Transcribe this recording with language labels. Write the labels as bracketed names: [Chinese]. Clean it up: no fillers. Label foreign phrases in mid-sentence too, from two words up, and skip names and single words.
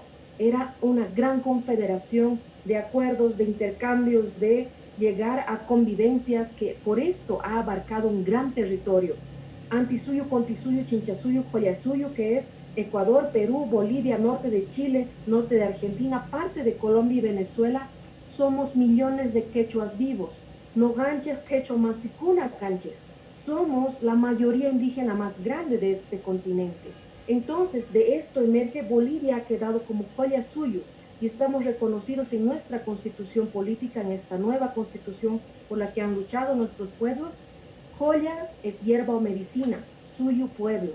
[Spanish] Era una gran confederación de acuerdos, de intercambios, de llegar a convivencias que por esto ha abarcado un gran territorio. Antisuyo, Contisuyo, Chinchasuyo, Collasuyo, que es Ecuador, Perú, Bolivia, norte de Chile, norte de Argentina, parte de Colombia y Venezuela. Somos millones de quechuas vivos. [Quechua] No ganches, quechua masicuna canche. [Spanish] Somos la mayoría indígena más grande de este continente. Entonces, de esto emerge Bolivia ha quedado como Collasuyo y estamos reconocidos en nuestra constitución política, en esta nueva constitución por la que han luchado nuestros pueblos. Joya es hierba o medicina, suyo pueblo.